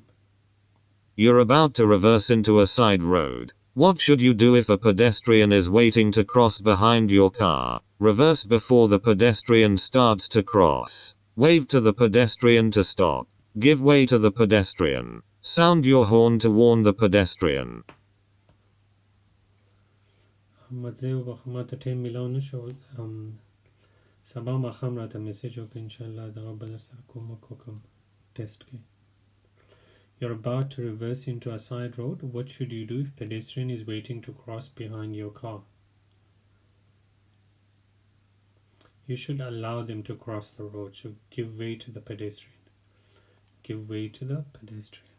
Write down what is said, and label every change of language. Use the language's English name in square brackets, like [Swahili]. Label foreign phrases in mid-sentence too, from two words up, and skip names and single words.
[English] You're about to reverse into a side road. What should you do if a pedestrian is waiting to cross behind your car? Reverse before the pedestrian starts to cross. Wave to the pedestrian to stop. Give way to the pedestrian. Sound your horn to warn the pedestrian. [Pashto] مزه و ما ته ټایم میلاو نشو سبا ماښام راته میسیج وکړه انشاءالله دغه به سره کومک وکړم ټیسټ کې. [English] You're about to reverse into a side road. What should you do if pedestrian is waiting to cross behind your car? You should allow them to cross the road. So give way to the pedestrian. Give way to the pedestrian.